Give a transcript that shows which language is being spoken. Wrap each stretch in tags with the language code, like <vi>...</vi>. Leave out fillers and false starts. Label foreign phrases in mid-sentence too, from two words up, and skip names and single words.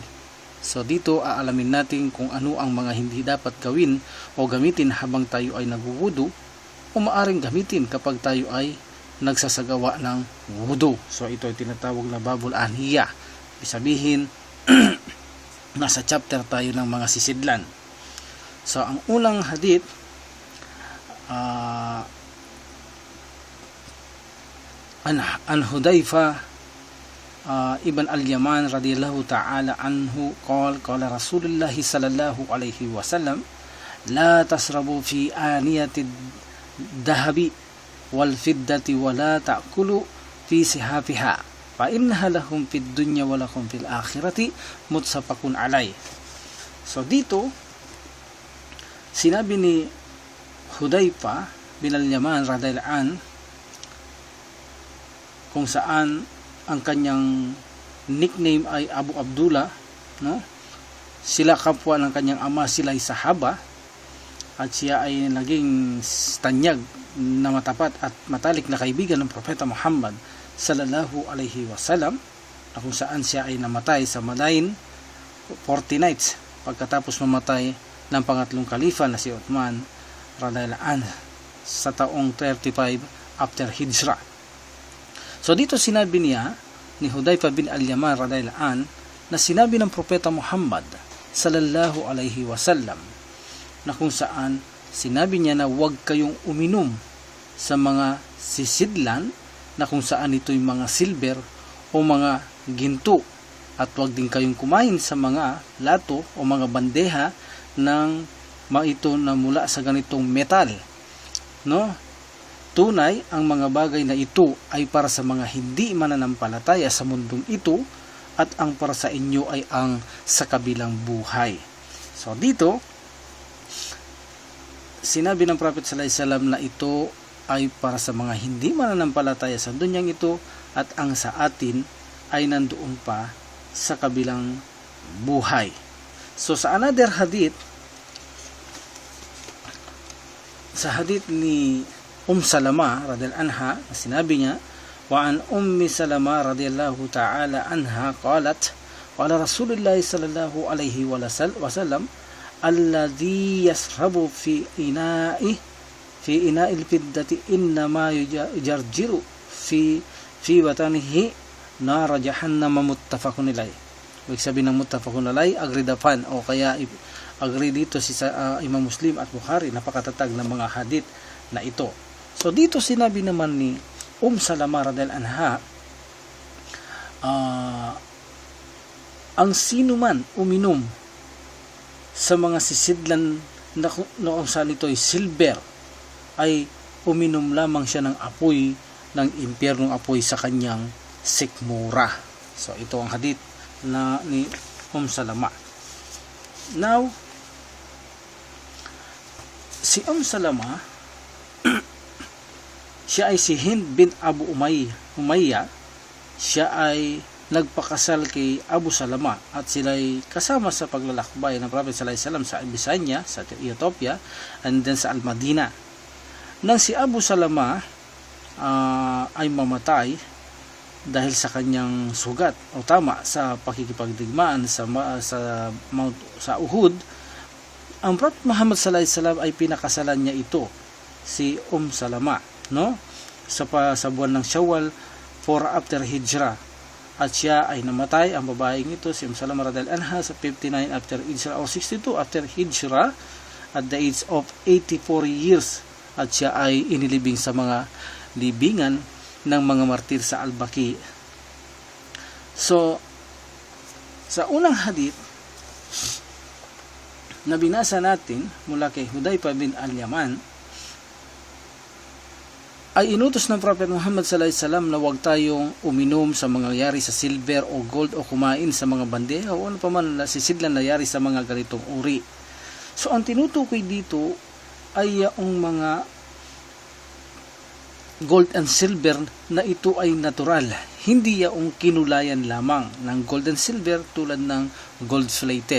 <tl>So, dito aalamin natin kung ano ang mga hindi dapat gawin o gamitin habang tayo ay nagwuwudo o maaring gamitin kapag tayo ay nagsasagawa ng wudu. So, ito ay tinatawag na</tl> <ar>باب الآنية.</ar> <tl>Ibig sabihin, nasa chapter tayo ng mga sisidlan. So, ang unang hadith,</tl> <ar>عن حذيفة بن اليمان رضي الله تعالى عنه قال رسول الله صلى الله عليه وسلم لا تشربوا في آنية الذهب والفضة ولا تأكلوا في صحافها فإنها لهم في الدنيا ولكم في الآخرة متفق عليه.</ar> <tl>So dito sinabi ni Hudayfa bin al-Yaman</tl> <ar>رضي الله عنه</ar> <tl>kung saan ang kanyang nickname ay Abu Abdullah, no? Sila kapwa ng kanyang ama, sila ay sahaba at siya ay naging tanyag na matapat at matalik na kaibigan ng Propeta Muhammad</tl> <ar>صلى الله عليه وسلم,</ar> <tl>na kung saan siya ay namatay sa Madain 40 nights pagkatapos mamatay ng pangatlong kalifa na si Uthman</tl> <ar>رضي الله عنه</ar> <tl>sa taong 35 after Hijrah. So dito sinabi niya ni Hudayfa bin al-Yaman</tl> <ar>رضي الله عنه</ar> <tl>na sinabi ng Propeta Muhammad</tl> <ar>صلى الله عليه وسلم</ar> <tl>na kung saan sinabi niya na huwag kayong uminom sa mga sisidlan na kung saan ito'y mga silver o mga ginto, at huwag din kayong kumain sa mga lato o mga bandeha ng ito na mula sa ganitong metal, no? Tunay, ang mga bagay na ito ay para sa mga hindi mananampalataya sa mundong ito at ang para sa inyo ay ang sa kabilang buhay. So dito, sinabi ng Prophet</tl> <ar>صلى الله عليه وسلم</ar> <tl>na ito ay para sa mga hindi mananampalataya sa dunyang ito at ang sa atin ay nandoon pa sa kabilang buhay. So sa another hadith, sa hadith ni Salama</tl> <ar>رضي الله عنها,</ar> <tl>sinabi niya,</tl> <ar>وعن سلمة رضي الله تعالى عنها قالت قال رسول الله صلى الله عليه وسلم الذي يشرب في إناء الفضة إنما يجرجر في بطنه نار جهنم متفق عليه.</ar> <tl>Ibig sabihin ng</tl> <ar>متفق عليه,</ar> <en>agreed upon,</en> <tl>o kaya agree dito si Imam Muslim at Bukhari, napakatatag ng mga hadith na ito. So dito sinabi naman ni Salama</tl> <ar>رضي الله عنها,</ar> <tl>ang sino man uminom sa mga sisidlan na kung saan ito ay silver, ay uminom lamang siya ng apoy ng impyernong apoy sa kanyang sikmura. So ito ang hadith na ni Salama. Now, si Salama, siya ay si Hind bin Abu Umayya. Siya ay nagpakasal kay Abu Salama at sila ay kasama sa paglalakbay ng Prophet</tl> <ar>صلى الله عليه وسلم</ar> <tl>sa Abyssinia, sa Ethiopia,</tl> <en>and then</en> <tl>sa Al-Madina. Nang si Abu Salama ay mamatay dahil sa kanyang sugat o tama sa pakikipagdigmaan sa Uhud, ang Prophet Muhammad</tl> <ar>صلى الله عليه وسلم</ar> <tl>ay pinakasalan niya ito, si Salama, no? Sa buwan ng Shawwal 4 after Hijrah at siya ay namatay, ang babaeng ito si Salama</tl> <ar>رضي الله عنها,</ar> <tl>sa 59 after Hijrah o 62 after Hijrah,</tl> <en>at the age of 84 years,</en> <tl>at siya ay inilibing sa mga libingan ng mga martir sa Al-Baqi. So sa unang hadith na binasa natin mula kay Hudayfa bin al-Yaman, ay inutos ng Prophet Muhammad</tl> <ar>صلى الله عليه وسلم</ar> <tl>na huwag tayong uminom sa mga nangyari sa silver o gold o kumain sa mga bandeja o ano pa man na sisidlan na nangyari sa mga ganitong uri. So ang tinutukoy dito ay yung mga</tl> <en>gold and silver</en> <tl>na ito ay natural, hindi yung kinulayan lamang ng</tl> <en>gold and silver</en> <tl>tulad ng</tl> <en>gold plated.</en>